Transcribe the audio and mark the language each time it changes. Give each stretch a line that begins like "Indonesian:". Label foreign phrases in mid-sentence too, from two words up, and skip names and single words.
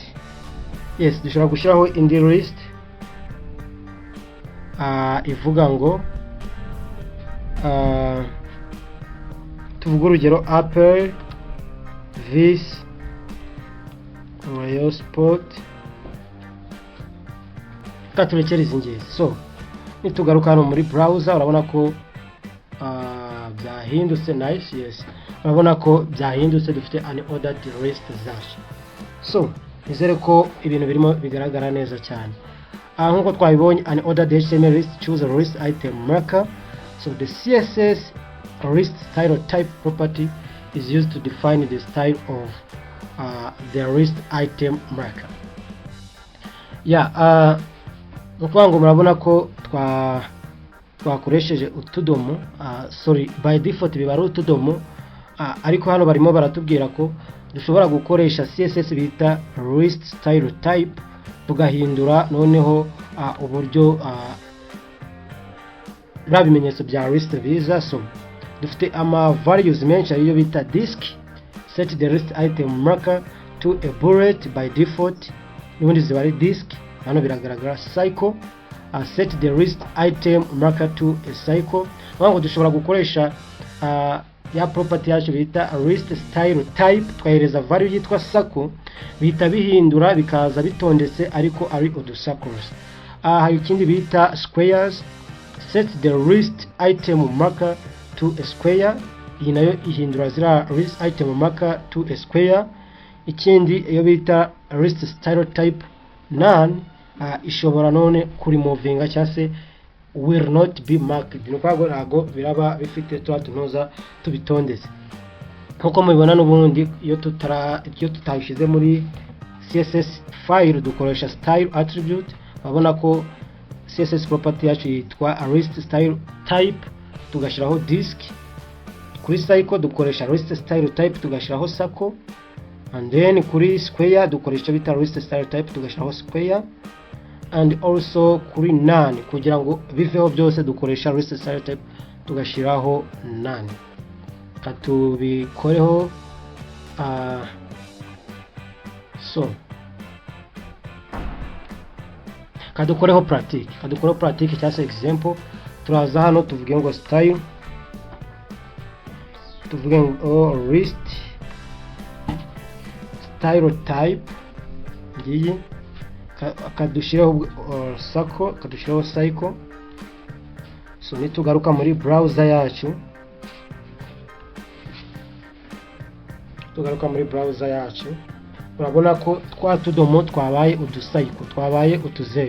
Kinyarwanda: Yes, dushobora gushyiraho indi list ivuga ngo tuvuga urugero Apple vs Royal Sport, katurekere izi ngizi. So nitugaruka hano muri browser urabona ko byahindutse. Nice, yes, urabona ko byahindutse, dufite
English: an ordered list
Kinyarwanda: zacu. So nizere ko ibintu birimo bigaragara neza cyane. Nkuko twabibonye,
English: an ordered HTML list choose a list item marker. So the CSS list style type property is used to define the style of the list item marker. Yeah,
Kinyarwanda: nukuvuga ngo murabona ko twakoresheje utudomo, sorry,
English: by default
Kinyarwanda: biba ari utudomo, ariko hano barimo baratubwira ko dushobora gukoresha CSS bita
English: list style type,
Kinyarwanda: tugahindura noneho uburyo bimenyetso bya list biza.
English: So
Kinyarwanda: dufite ama values menshi ariyo bita disk,
English: set the list item marker to a bullet by default,
Kinyarwanda: n'ubundi ziba ari disk, hano biragaragara cycle,
English: set the list item marker to a cycle.
Kinyarwanda: Ngo dushobora gukoresha ya property yacu bita
English: list style type,
Kinyarwanda: twahereza value yitwa cycle, bita bihindura bikaza bitondetse ariko ari uducycles. Hari ikindi bita squares,
English: set the list item marker to a square,
Kinyarwanda: iyi nayo ihindura zira
English: list item marker to a square.
Kinyarwanda: Ikindi iyo bita
English: list style type none,
Kinyarwanda: ishobora none kuri movinga cyangwa se
English: will not be marked,
Kinyarwanda: nuko ntago biraba bifite tunoza tubitondetse. Nkuko mubibona n'ubundi iyo tutayishize muri
English: CSS file
Kinyarwanda: dukoresha
English: style attribute,
Kinyarwanda: babona ko
English: CSS property
Kinyarwanda: yacu yitwa
English: list style type,
Kinyarwanda: tugashiraho disk. Kuri cycle dukoresha
English: list style type
Kinyarwanda: tugashiraho cycle,
English: and then
Kinyarwanda: kuri square dukoresha bita
English: list style type
Kinyarwanda: tugashiraho square,
English: and also
Kinyarwanda: kuri none kugira ngo biveho byose dukoresha
English: list style type
Kinyarwanda: tugashiraho none. Katubikoreho so kadukoreho practice cyangwa se example. Turaza hano tuvuge ngo style, tuvuge ngo
English: list style type
Kinyarwanda: ngiyi, kadushiraho cycle. So nitugaruka muri browser yacu, urabona ko twatudomo twabaye uducycle, twabaye utuzero.